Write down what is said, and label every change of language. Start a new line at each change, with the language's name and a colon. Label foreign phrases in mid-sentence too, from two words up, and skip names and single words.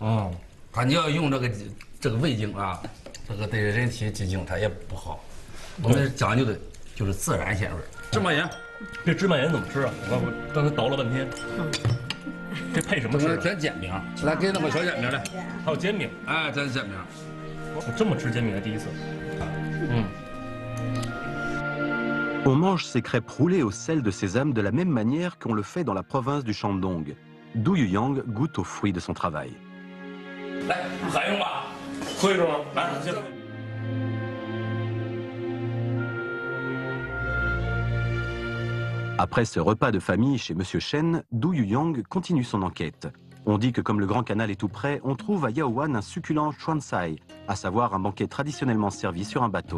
Chinese: 啊，它你要用这个味精啊，这个对人体疾病它也不好。我们讲究的就是孜然鲜味儿。芝麻盐，这芝麻盐怎么吃啊？我刚才倒了半天。这配什么吃？蘸煎饼，来给那个小煎饼来。还有煎饼，哎，蘸煎饼。我这么吃煎饼还第一次。
French: On mange ces crêpes roulées au sel de sésame de la même manière qu'on le fait dans la province du Shandong. Du Yuyang goûte aux fruits de son travail.
Chinese: 来，还用吧？喝一口吗？来，先。
French: Après ce repas de famille chez Monsieur Chen, Du Yuyang continue son enquête. On dit que comme le Grand Canal est tout près, on trouve à Yaowan un succulent chuan sai, à savoir un banquet traditionnellement servi sur un bateau.